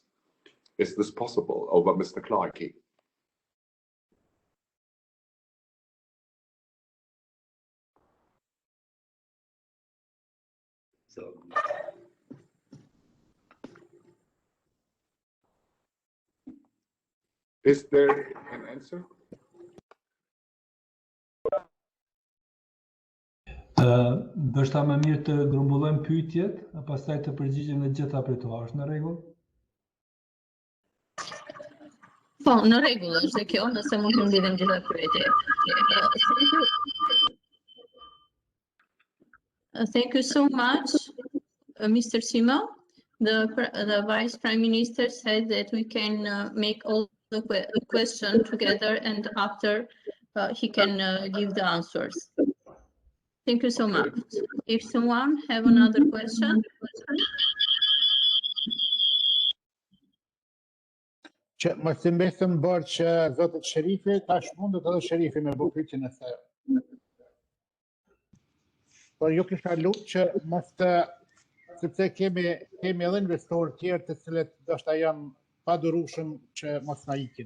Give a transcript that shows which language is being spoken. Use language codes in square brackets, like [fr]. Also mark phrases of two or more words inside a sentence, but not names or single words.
[en] Is this possible? Over, Mr. Clarkey. Is there an answer? [sq] Ndoshta më mirë të grumbullojmë pyetjet, e pastaj të përgjigjem në gjitha për to. Është në rregull? Po, në rregull është kjo, nëse mund të mbledhim gjitha pyetjet. [en] Thank you so much, Mr. Simo. The Vice Prime Minister said that we can make all the questions together, and after he can give the answers. Thank you so Okay. much. If someone have another question, [sq] Që mos të mbesëm bërë që zotët Sherifi, tash mundet edhe Sherifi me bë pyetjen e saj. Por ju kisha lutë që mos të, sepse kemi edhe investorë tjerë të cilët ndoshta janë padurueshëm që mos na ikin.